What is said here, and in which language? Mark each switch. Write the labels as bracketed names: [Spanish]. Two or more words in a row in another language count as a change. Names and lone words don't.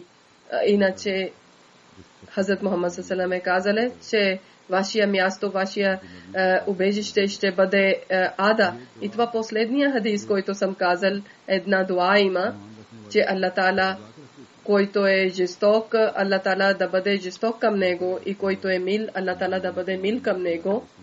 [Bulgarian] Иначе Хазрат Мухаммад [Arabic] صلى الله عليه وسلم [Bulgarian] е казал, че вашия място, вашия убежище ще бъде ада. И това последния хадис, който съм казал, една дуа има, че Аллах Таала, който е жесток, Аллах Таала да бъде жесток към него, и който е мил, Аллах Таала да бъде мил към него.